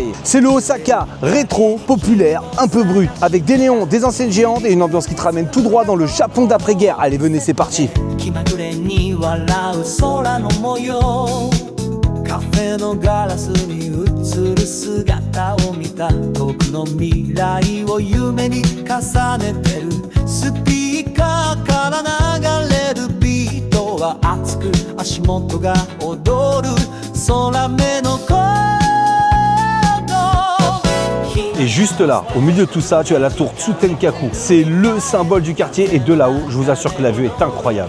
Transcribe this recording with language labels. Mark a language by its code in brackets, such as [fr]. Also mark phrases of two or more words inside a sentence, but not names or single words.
[fr] C'est le Osaka rétro, populaire, un peu brut, avec des néons, des enseignes géantes et une ambiance qui te ramène tout droit dans le Japon d'après-guerre. Allez, venez, c'est parti. [ja] カフェのガラスに映る姿を見た遠くの未来を夢に重ねてるスピーカーから流れるビートは熱く足元が踊る空目のコード [fr] Et juste là, au milieu de tout ça, tu as la tour Tsutenkaku. C'est le symbole du quartier et de là-haut, je vous assure que la vue est incroyable.